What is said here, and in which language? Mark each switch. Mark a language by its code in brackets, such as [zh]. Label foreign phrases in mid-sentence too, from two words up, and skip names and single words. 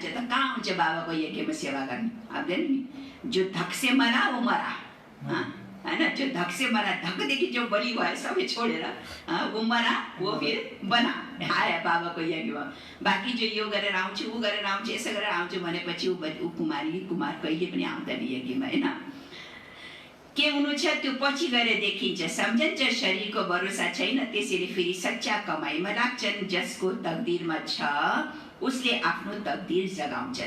[ne] त कहाँ हुन्छ बाबाको यज्ञमा सेवा गर्ने? आउँदैन नि। [hi] जो धक से मरा वो मरा, [ne] होइन? [hi] जो धक से मरा, [ne] धकदेखि जो बलि भयो सबै छोडेर [hi] वो मरा वो फिर बना आया [ne] बाबाको यज्ञमा। बाँकी जो यो गरेर आउँछु, ऊ गरेर आउँछु, यसो गरेर आउँछु भनेपछि ऊ कुमार कहिले पनि आउँदैन यज्ञमा, होइन? के हुनु छ त्यो पछि गएर देखिन्छ। सम्झन्छ शरीरको भरोसा छैन, त्यसैले फेरि सच्चा कमाइमा लाग्छन्। जसको तकदिरमा छ उसले आफ्नो तकदिर जगाउँछन्।